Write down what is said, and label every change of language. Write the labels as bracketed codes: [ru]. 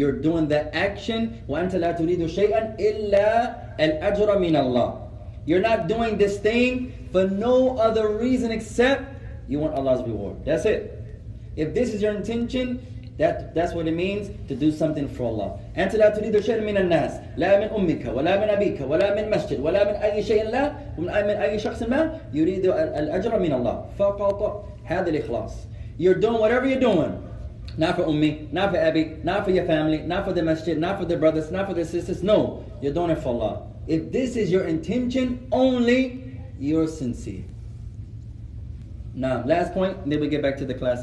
[en] You're doing the action. [ar] وَأَنْتَ لَا تُرِيدُ شَيْئًا إِلَّا الْأَجْرَ مِنَ اللَّهِ. [en] You're not doing this thing for no other reason except you want Allah's reward. That's it. If this is your intention, that's what it means to do something for Allah. [ar] أنت لا تريد شيئا من الناس لا من أمك ولا من أبيك ولا من مسجد ولا من أي شيء لا ومن أي شخص ما يريد الأجر من الله فقط هذا الإخلاص. [en] You're doing whatever you're doing. Not for Ummi, not for Abi, not for your family, not for the masjid, not for the brothers, not for the sisters. No, you're doing it for Allah. If this is your intention only, you're sincere. Now, last point, and then we get back to the class.